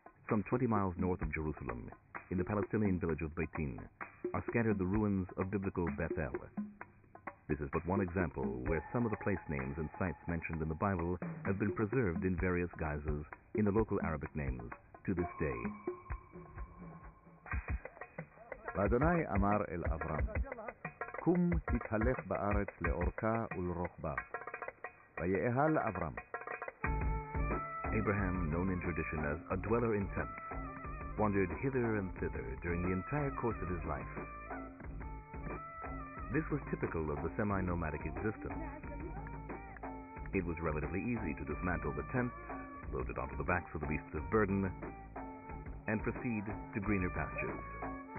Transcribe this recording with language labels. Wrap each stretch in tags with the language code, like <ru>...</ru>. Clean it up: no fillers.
<en>Some 20 miles north of Jerusalem, in the Palestinian village of Beitin, are scattered the ruins of biblical Bethel. This is but one example where some of the place names and sites mentioned in the Bible have been preserved in various guises in the local Arabic names to this day.</en> <he>ואדוני אמר אל אברהם, קום התהלך בארץ לאורכה ולרוחבה. ויאהל אברהם.</he> <en>Abraham, known in tradition as a dweller in tents, wandered hither and thither during the entire course of his life. This was typical of the semi-nomadic existence. It was relatively easy to dismantle the tent, load it onto the backs of the beasts of burden, and proceed to greener pastures.</en>